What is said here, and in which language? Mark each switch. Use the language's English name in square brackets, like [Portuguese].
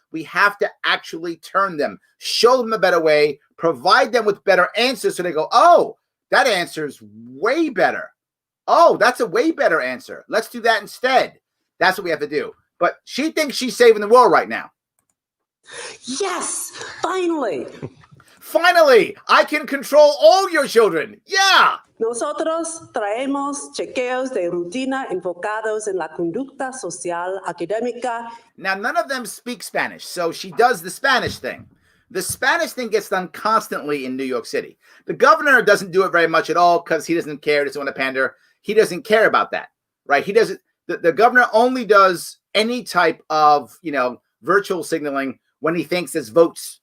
[English] We have to actually turn them, show them a better way, provide them with better answers so they go, oh, that answer is way better. Oh, that's a way better answer. Let's do that instead. That's what we have to do. But she thinks she's saving the world right now. Yes, finally. Finally, I can control all your children. Yeah. [Spanish] Nosotros traemos chequeos de rutina enfocados en la conducta social académica. [English] Now, none of them speak Spanish, so she does the Spanish thing. The Spanish thing gets done constantly in New York City. The governor doesn't do it very much at all because he doesn't care, doesn't want to pander. He doesn't care about that, right? He doesn't. The governor only does any type of, virtual signaling when he thinks there's votes.